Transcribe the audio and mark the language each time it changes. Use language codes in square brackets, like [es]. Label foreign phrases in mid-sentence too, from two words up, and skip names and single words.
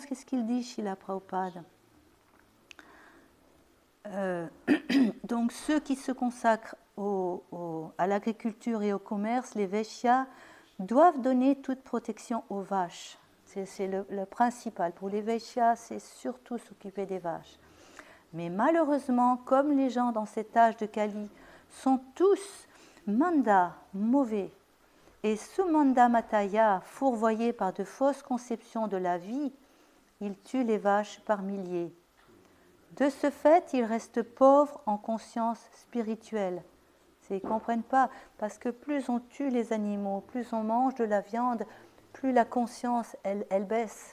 [fr] Qu'est-ce qu'il dit, Srila Prabhupada? Donc ceux qui se consacrent à l'agriculture et au commerce, les Vaishyas, doivent donner toute protection aux vaches. C'est le principal. Pour les Vaishyas, c'est surtout s'occuper des vaches. Mais malheureusement, comme les gens dans cet âge de Kali sont tous manda, mauvais, et [sa] sumanda mataya, [fr] fourvoyés par de fausses conceptions de la vie, ils tuent les vaches par milliers. De ce fait, ils restent pauvres en conscience spirituelle. Ils ne comprennent pas, parce que plus on tue les animaux, plus on mange de la viande, plus la conscience, elle baisse.